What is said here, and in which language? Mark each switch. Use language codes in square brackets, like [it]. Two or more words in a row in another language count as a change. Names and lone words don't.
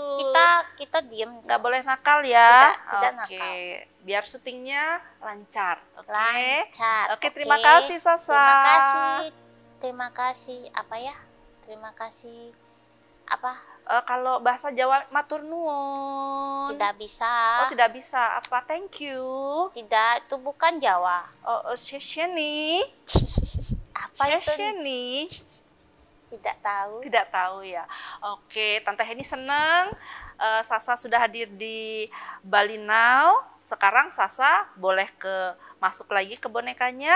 [id] Kita diem. Nggak boleh nakal ya. Tidak Oke. nakal. Biar syutingnya lancar. Oke. Lancar. Oke, terima kasih Sasa. Terima kasih. Terima kasih. Apa ya? Terima kasih. Apa? Kalau bahasa Jawa [jv] matur nuwun. [id] Tidak bisa. Oh, tidak bisa. Apa? [en] Thank you. [id] Tidak, itu bukan Jawa. Oh, nih. Apa itu? nih. Tidak tahu. Tidak tahu ya. Oke, Tante Heni seneng Sasa sudah hadir di Bali Now. Sekarang Sasa boleh masuk lagi ke bonekanya.